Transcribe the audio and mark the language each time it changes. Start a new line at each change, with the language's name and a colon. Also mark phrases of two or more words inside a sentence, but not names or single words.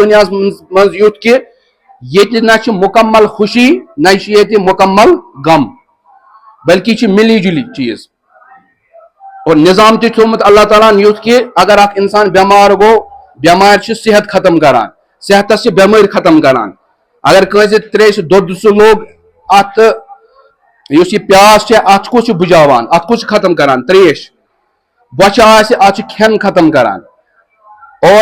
Kashmiri: دُنیاہس منٛز یُتھ کہ ییٚتہِ نہ چھِ مکمل خوشی نہ چھِ ییٚتہِ مکمل غم بلکہ یہ ملی جلی چیز اور نظام تہِ تھوٚومُت اللہ تعالیٰ یُتھ کہ اگر اکھ انسان بیمار گو بیمار چھِ صحت ختم کران صحتس چھِ بٮ۪مٲرۍ ختم کران اگر کٲنٛسہِ تریشہِ دۄد سُہ لوگ اتھ یُس یہِ پیاس چھِ اتھ کُس چھُ بُجاوان اتھ کُس چھُ ختم کران تریش بۄچھِ آسہِ اتھ چھُ کھٮ۪ن ختم کران اور